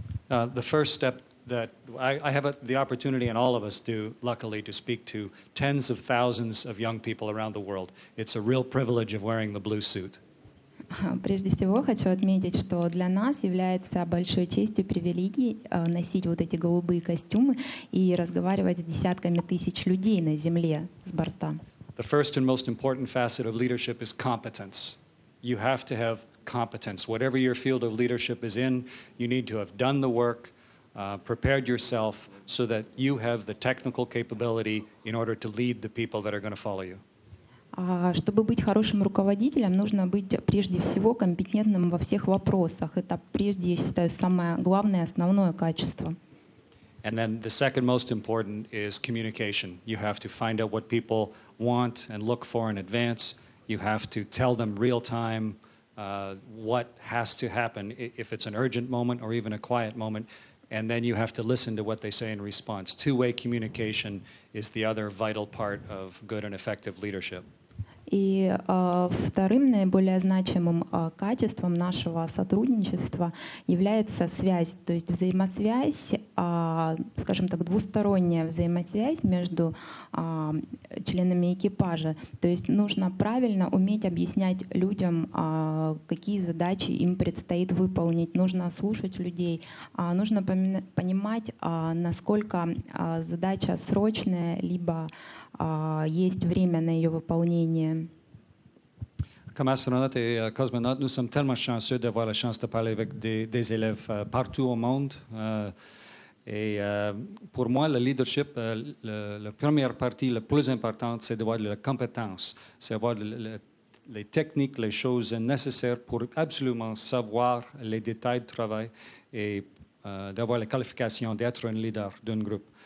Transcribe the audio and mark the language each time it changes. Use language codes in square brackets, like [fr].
[en] The first step that I have the opportunity, and all of us do, luckily, to speak to tens of thousands of young people around the world. It's a real privilege of wearing the blue suit. [ru] Прежде всего хочу отметить, что для нас является большой честью и привилегией носить вот эти голубые костюмы и разговаривать с десятками тысяч людей на земле с борта. [en] The first and most important facet of leadership is competence. You have to have competence. Whatever your field of leadership is in, you need to have done the work, prepared yourself so that you have the technical capability in order to lead the people that are going to follow you. [ru] Чтобы быть хорошим руководителем, нужно быть прежде всего компетентным во всех вопросах. Это прежде, я считаю, самое главное, основное качество. [en] And then the second most important is communication. You have to find out what people want and look for in advance. You have to tell them real time what has to happen, if it's an urgent moment or even a quiet moment, and then you have to listen to what they say in response. Two-way communication is the other vital part of good and effective leadership. [ru] И вторым наиболее значимым качеством нашего сотрудничества является связь, то есть взаимосвязь, скажем так, двусторонняя взаимосвязь между членами экипажа. То есть нужно правильно уметь объяснять людям, какие задачи им предстоит выполнить. Нужно слушать людей, нужно понимать, насколько задача срочная, либо есть время на ее выполнение. [fr] Comme astronaute et cosmonaute, nous sommes tellement chanceux d'avoir la chance de parler avec des élèves partout au monde. Et pour moi, le leadership, la première partie, la plus importante, c'est d'avoir la compétence, c'est avoir les techniques, les choses nécessaires pour absolument savoir les détails du travail et d'avoir les qualifications d'être un leader d'un groupe.